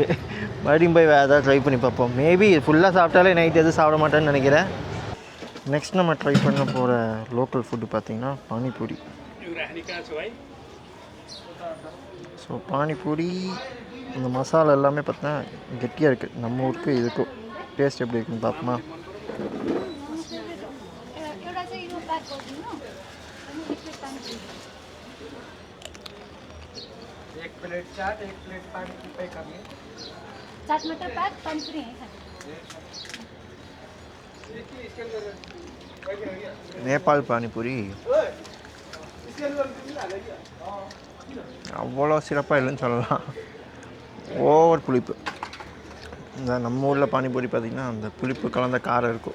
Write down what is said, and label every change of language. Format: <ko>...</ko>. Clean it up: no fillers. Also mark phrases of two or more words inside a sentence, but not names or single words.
<ta>மறுபடியும் போய் வேறு ஏதாவது ட்ரை பண்ணி பார்ப்போம். மேபி ஃபுல்லாக சாப்பிட்டாலே நைட் எதுவும் சாப்பிட மாட்டேன்னு நினைக்கிறேன். நெக்ஸ்ட் நம்ம ட்ரை பண்ண போகிற</ta> <en>local food</en> <ta>பார்த்திங்கன்னா பானிபூரி. ஸோ பானிபூரி இந்த மசாலா எல்லாமே பார்த்தா கெட்டியாக இருக்குது. நம்ம ஊருக்கு இதுக்கும் டேஸ்ட் எப்படி இருக்குன்னு பார்ப்போமா?</ta> <hi>एक प्लेट चाट, एक प्लेट पानी की पैक करिए। चाट मटर पैक पानी पूरी है सर।</hi> <ta>நேபாள் பானிபூரி அவ்வளோ சிறப்பாக இல்லைன்னு சொல்லலாம். ஓவர் புளிப்பு. இந்த நம்ம ஊரில் பானிபூரி பார்த்திங்கன்னா அந்த புளிப்பு கலந்த காரம் இருக்கும்.</ta>